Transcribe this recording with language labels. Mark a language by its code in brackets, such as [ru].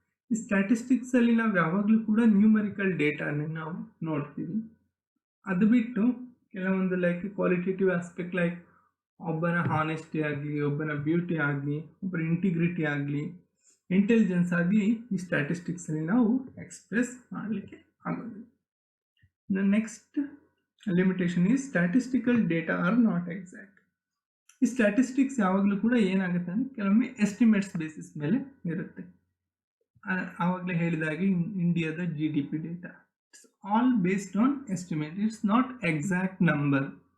[kn] ಈ ಸ್ಟ್ಯಾಟಿಸ್ಟಿಕ್ಸಲ್ಲಿ ನಾವು ಯಾವಾಗಲೂ ಕೂಡ ನ್ಯೂಮರಿಕಲ್ ಡೇಟಾನ ನಾವು ನೋಡ್ತೀವಿ. ಅದು ಬಿಟ್ಟು ಕೆಲವೊಂದು ಲೈಕ್ ಕ್ವಾಲಿಟೇಟಿವ್ ಆಸ್ಪೆಕ್ಟ್, ಲೈಕ್ ಒಬ್ಬನ ಹಾನೆಸ್ಟಿ ಆಗಲಿ, ಒಬ್ಬನ ಬ್ಯೂಟಿ ಆಗಲಿ, ಒಬ್ಬರ ಇಂಟಿಗ್ರಿಟಿ ಆಗಲಿ, ಇಂಟೆಲಿಜೆನ್ಸ್ ಆಗಲಿ ಈ ಸ್ಟ್ಯಾಟಿಸ್ಟಿಕ್ಸಲ್ಲಿ ನಾವು ಎಕ್ಸ್ಪ್ರೆಸ್ ಮಾಡಲಿಕ್ಕೆ ಆಗೋದಿಲ್ಲ. [en] The next limitation is statistical data are not exact. [kn] ಈ ಸ್ಟ್ಯಾಟಿಸ್ಟಿಕ್ಸ್ ಯಾವಾಗಲೂ ಕೂಡ ಏನಾಗುತ್ತೆ ಅಂದರೆ ಕೆಲವೊಮ್ಮೆ ಎಸ್ಟಿಮೇಟ್ಸ್ ಬೇಸಿಸ್ ಮೇಲೆ ಇರುತ್ತೆ. ಆವಾಗಲೇ ಹೇಳಿದಾಗೆ ಇಂಡಿಯಾದ GDP data [en] It's all based on estimate, it's not exact number.